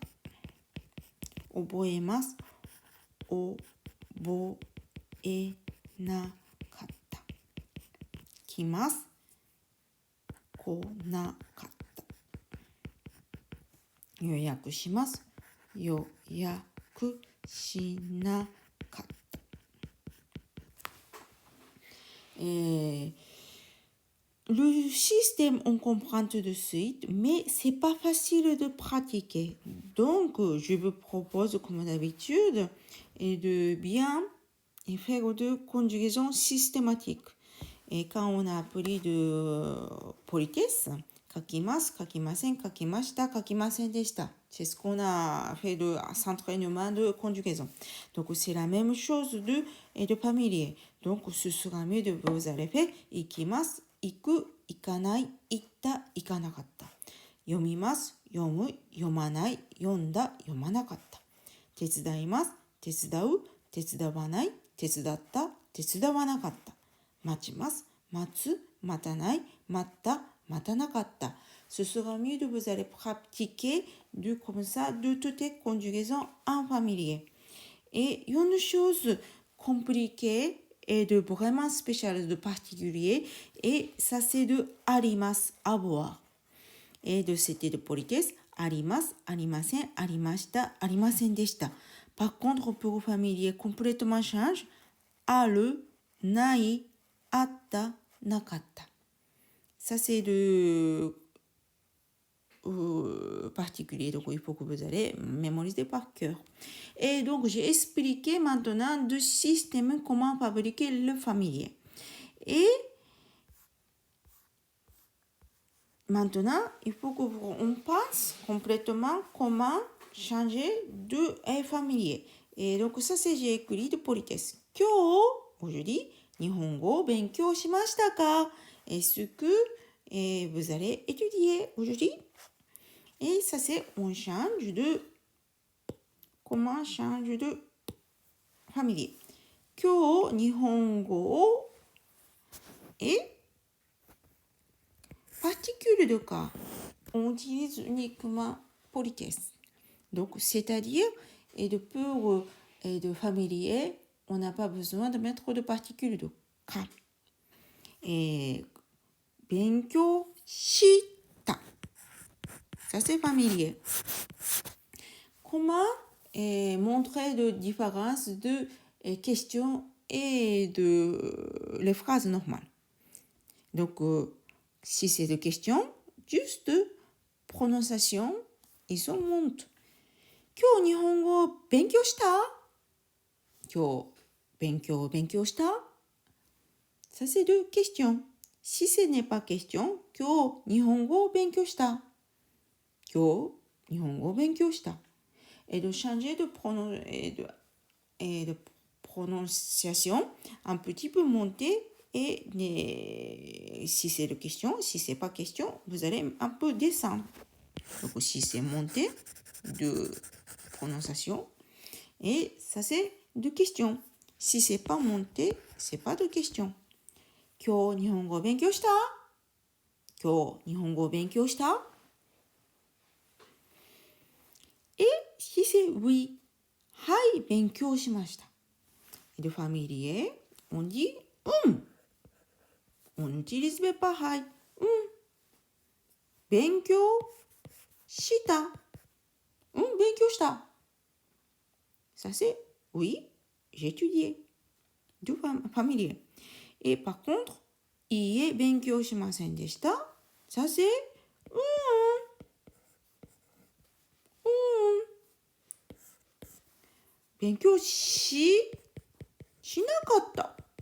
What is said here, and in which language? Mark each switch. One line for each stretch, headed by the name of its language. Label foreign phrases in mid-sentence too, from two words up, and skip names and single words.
Japanese: 覚えます。覚えなかった。来ます。来なかった。予約します。予約しなかった。
French: Le système, on comprend tout de suite, mais c'est pas facile de pratiquer. Donc, je vous propose, comme d'habitude, de bien faire de conjugaison systématique. Et quand on a appris de politesse,
Japanese: 書きます、書きません、書きました、書きませんでした。
French: C'est ce qu'on a fait de s'entraînement de conjugaison. Donc, c'est la même chose de familier. Donc, ce sera mieux de vous aller faire
Japanese: 行きます、行く、行かない、行った、行かなかった。読みます、読む、読まない、読んだ、読まなかった。手伝います、手伝う、手伝わない、手伝った、手伝わなかった。待ちます、待つ、待たない、待った、待たなかった。
French: Ce sera mieux de vous aller pratiquer comme ça de toutes les conjugaisons en familier. Et une chose compliquée et de vraiment spéciale, de particulier, et ça c'est de arimas, avoir. Et de c'était de politesse,
Japanese: あります、ありません、ありました、ありませんでした.
French: Par contre, pour familier complètement change,
Japanese: ある、ない、あった、なかった.
French: Ça c'est de particulier, donc il faut que vous allez mémoriser par cœur. Et donc j'ai expliqué maintenant deux systèmes comment fabriquer le familier. Et maintenant il faut que on passe complètement comment changer de familier. Et donc ça c'est j'ai écrit de politesse. Kyo, aujourd'hui,
Japanese: 日本語勉強しましたか?
French: Est-ce que vous allez étudier aujourd'hui? Et ça c'est on change de comment change de familier.
Japanese: 今日、日本語
French: et particule de cas. On utilise uniquement politesse. Donc c'est-à-dire et de pour et de familier, on n'a pas besoin de mettre de particules de cas.
Japanese: Et 勉強した.
French: Ça c'est familier. Comment montrer de différence de questions et de les phrases normales. Donc, si c'est des questions, juste prononciation, ils sont montent.
Japanese: 今日日本語勉強した?今日勉強した?
French: Ça c'est deux questions. Si ce n'est pas question,
Japanese: 今日日本語勉強した? 今日日本語勉強した?
French: et de changer de prononciation, un petit peu monter et si c'est de question, si c'est pas question, vous allez un peu descendre. Donc si c'est monter de prononciation et ça c'est de question. Si c'est pas monter, c'est pas de question.
Japanese: 今日日本語を勉強した?今日日本語を勉強した?
French: Et si c'est oui,
Japanese: はい、勉強しました。
French: Et de familier, on dit On n'utilise pas はい。
Japanese: 勉強した。
French: 勉強した。Ça c'est oui, j'ai étudié. Du familier. Et par contre,
Japanese: いいえ、勉強しませんでした。
French: Ça c'est
Japanese: 勉強しなかった。